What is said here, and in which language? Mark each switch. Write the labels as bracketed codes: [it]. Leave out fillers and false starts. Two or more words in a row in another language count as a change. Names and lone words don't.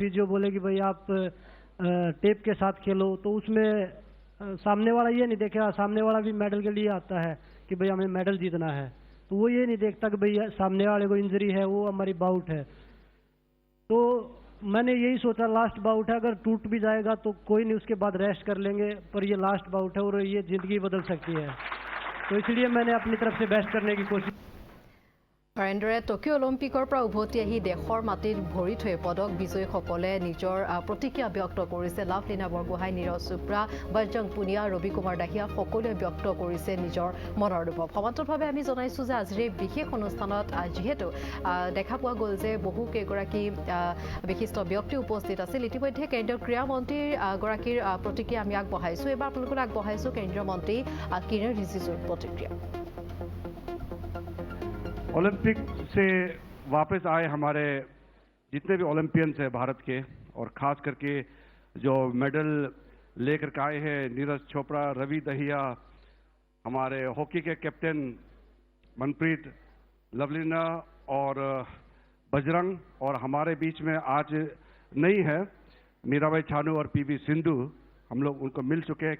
[hi] फिजियो बोले कि भाई आप टेप के साथ खेलो, तो उसमें सामने वाला ये नहीं देखेगा, सामने वाला भी मेडल के लिए आता है कि भाई हमें मेडल जीतना है, तो वो ये नहीं देखता कि भाई सामने वाले को इंजरी है, वो हमारी बाउट है। तो मैंने यही सोचा [en] last bout [hi] है, अगर टूट भी जाएगा तो कोई नहीं, उसके बाद रेस्ट कर लेंगे, पर ये [en] last bout [hi] है और ये जिंदगी बदल सकती है, तो इसलिए मैंने अपनी तरफ से बेस्ट करने की कोशिश। [as] এনেদৰে টকিঅ' অলিম্পিকৰ পৰা উভতি আহি দেশৰ মাটিত ভৰি থৈ পদক বিজয়ীসকলে নিজৰ প্ৰতিক্ৰিয়া ব্যক্ত কৰিছে। লাভলীনা বৰগোহাঁই, নীৰজ চোপ্ৰা, বজৰং পুনিয়া, ৰবি কুমাৰ দাহিয়া সকলোৱে ব্যক্ত কৰিছে নিজৰ মনৰ অনুভৱ। সমান্তৰালভাৱে আমি জনাইছোঁ যে আজিৰ এই বিশেষ অনুষ্ঠানত যিহেতু দেখা পোৱা গ'ল যে বহু কেইগৰাকী বিশিষ্ট ব্যক্তি উপস্থিত আছিল। ইতিমধ্যে কেন্দ্ৰীয় ক্ৰীড়া মন্ত্ৰীৰ গৰাকীৰ প্ৰতিক্ৰিয়া আমি আগবঢ়াইছোঁ। এইবাৰ আপোনালোকক আগবঢ়াইছোঁ কেন্দ্ৰীয় মন্ত্ৰী কিৰেণ ৰিজিজুৰ প্ৰতিক্ৰিয়া। [hi] ओलंपिक से वापस आए हमारे जितने भी ओलंपियंस हैं भारत के, और खास करके जो मेडल लेकर के आए हैं, नीरज चोपड़ा, रवि दहिया, हमारे हॉकी के कैप्टन मनप्रीत, लवलीना और बजरंग, और हमारे बीच में आज नहीं है मीराबाई चानू और पीवी सिंधु, हम लोग उनको मिल चुके हैं।